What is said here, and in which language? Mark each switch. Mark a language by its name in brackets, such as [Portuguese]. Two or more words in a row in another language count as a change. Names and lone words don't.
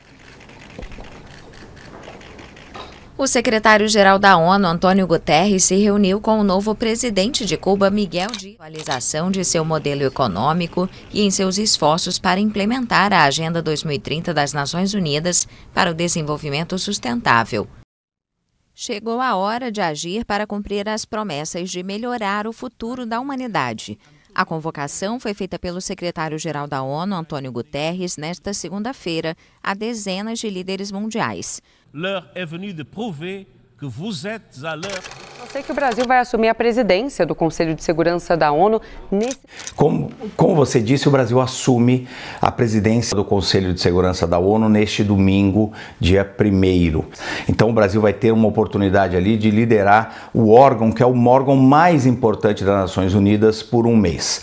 [Portuguese] O secretário-geral da ONU, Antônio Guterres, se reuniu com o novo presidente de Cuba, Miguel Díaz, atualização de seu modelo econômico e em seus esforços para implementar a Agenda 2030 das Nações Unidas para o Desenvolvimento Sustentável. Chegou a hora de agir para cumprir as promessas de melhorar o futuro da humanidade. A convocação foi feita pelo secretário-geral da ONU, Antônio Guterres, nesta segunda-feira, a dezenas de líderes mundiais. [French] L'heure est venue de prouver que vous êtes à l'heure. [Portuguese] Eu sei que o Brasil vai assumir a presidência do Conselho de Segurança da ONU nesse... Como você disse, o Brasil assume a presidência do Conselho de Segurança da ONU neste domingo, dia 1º. Então o Brasil vai ter uma oportunidade ali de liderar o órgão, que é o órgão mais importante das Nações Unidas, por um mês.